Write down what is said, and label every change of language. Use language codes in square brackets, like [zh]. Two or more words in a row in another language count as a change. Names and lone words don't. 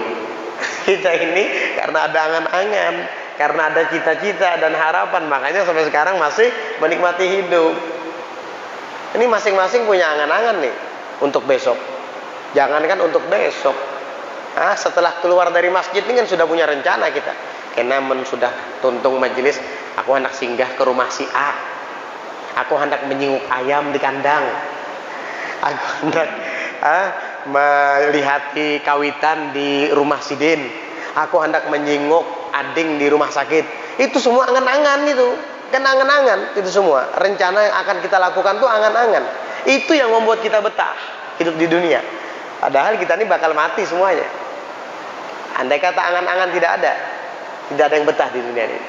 [id] Kita ini karena ada angan-angan, karena ada cita-cita dan harapan, makanya sampai sekarang masih menikmati hidup. Ini masing-masing punya angan-angan nih untuk besok. Jangankan untuk besok, setelah keluar dari masjid ini kan sudah punya rencana kita. Karena sudah tuntung majelis, aku hendak singgah ke rumah si A, aku hendak menyinguk ayam di kandang, aku hendak melihati kawitan di rumah Sidin, aku hendak menyinguk ading di rumah sakit. Itu semua angan-angan itu. Kan angan-angan itu semua. Rencana yang akan kita lakukan tuh angan-angan. Itu yang membuat kita betah hidup di dunia. Padahal kita ini bakal mati semuanya. Andai kata angan-angan tidak ada yang betah di dunia ini.